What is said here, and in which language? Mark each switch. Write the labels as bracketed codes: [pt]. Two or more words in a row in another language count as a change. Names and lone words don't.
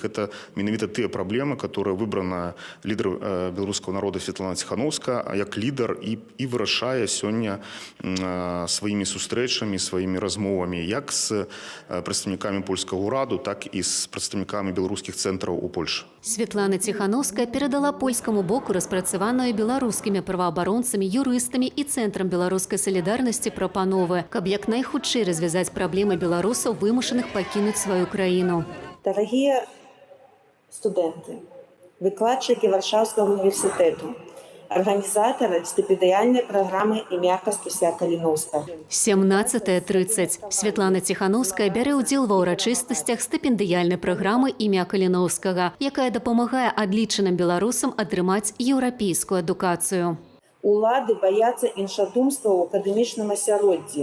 [be] Гэта менавіта тыя праблемы, которые выбрана лідар беларускага народа Святлана Тихановская як лідар і вырашае сёння сваімі сустрэчамі, сваімі размовамі як з прадстаўнікамі польскага ўраду, так і з прадстаўнікамі беларускіх цэнтраў у Польшы. Святлана Тихановская перадала польскаму боку распрацаваную беларускімі праваабаронцамі, юрыстамі і Цэнтрам беларускай салідарнасці прапановы, каб як найхутчэй развязаць праблемы беларусаў, вымушаных пакінуць сваю краіну. [ru] Дорогие студенты, выкладчики Варшавского университета, организаторы стипендиальной программы «Імя Кастуся Каліновскага». [be] 17:30. Святлана Тихановская бярэ ўдзел ва ўрачыстасцях стыпендыяльнай праграмы «Імя Каліновскага», якая дапамагае адлічаным беларусам атрымаць еўрапейскую адукацыю. Улады бояцца іншадумства ў акадэмічным асяроддзі.